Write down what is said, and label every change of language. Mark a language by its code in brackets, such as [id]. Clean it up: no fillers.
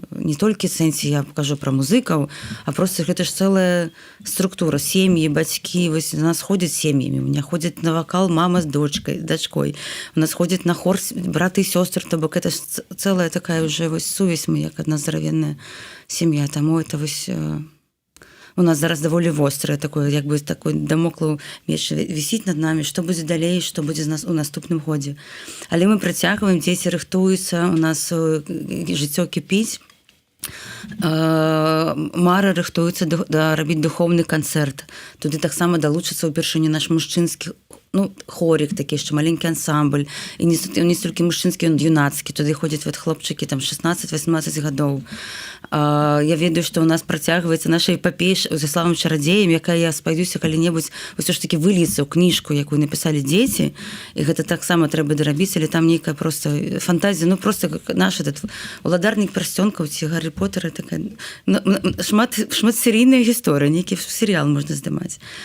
[be] Не толькі сэнсе я кажу пра музыкаў, а просто гэта ж цэлая структура, сем'і, бацькі, вось у нас ходзяць сем'ямі, у меня ходзяць на вакал мама з дачкой, у нас ходзяць на хор браты і сёстры, то бок это ж цэлая такая уже вось сувязь, мы як адна здаравенная сям'я, таму это вось у нас зараз даволі вострае такое, як бы такой дамоклаў меч вісіць над намі, што будзе далей, што будзе з нас у наступным годзе. Але мы працягваем, дзеці рыхтуюцца, у нас жыццё кіпіць. Мара рыхтуецца рабіць духоўны канцэрт. Туды таксама далучыцца ўпершыню наш мужчынскі [uk] ну, хорик такі, що маленький ансамбль, і не стільки мужчинський, він юнацький, туди ходять от хлопчики там 16-18 гадоў. [be] Я ведаю, што ў нас працягваецца наша эпапея за славным чарадзеем, якая, я спадзяюся, калі-небудзь ўсё ж такі выльецца ў кніжку, якую напісалі дзеці, і гэта таксама трэба дарабіць, але там нейкая проста фантазія, ну просто наш этот уладарнік персцёнкаў ці Гаррі Поттера, такая шматсерійная гісторыя, нейкі серыял можна здымаць.